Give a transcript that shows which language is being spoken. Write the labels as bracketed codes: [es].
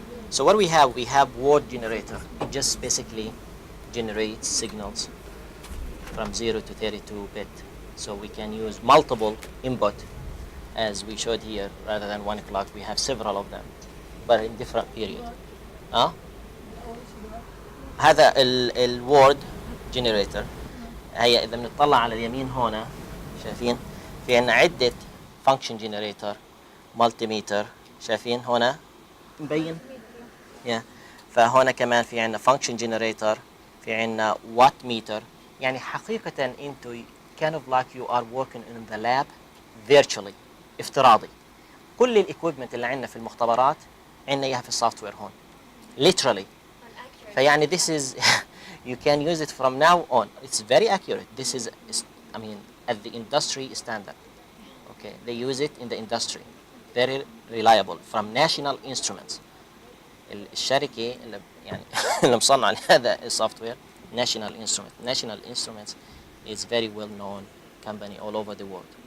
[en] So what we have word generator. It just basically generates signals from 0 to 32 bit. So we can use multiple input as we showed here. Rather than 1 clock, we have several of them, but in different period. [ar] هذا الword generator. هي إذا بنطلع على اليمين هنا شايفين في عنا عدة function generator, multimeter. شايفين هنا مبين؟ فهنا كمان في عنا function generator، في عنا watt meter. يعني حقيقة انتو [en] kind of like you are working in the lab virtually، [ar] افتراضي. كل الاكويبمنت اللي عندنا في المختبرات عندنا اياها في السوفت وير هون literally. فيعني [en] this is you can use it from now on. It's very accurate. This is I mean at the industry standard. Okay, they use it in the industry. Very reliable from National Instruments. [ar] الشركة اللي يعني اللي مصنع هذا السوفت وير [en] National Instruments is very well known company all over the world.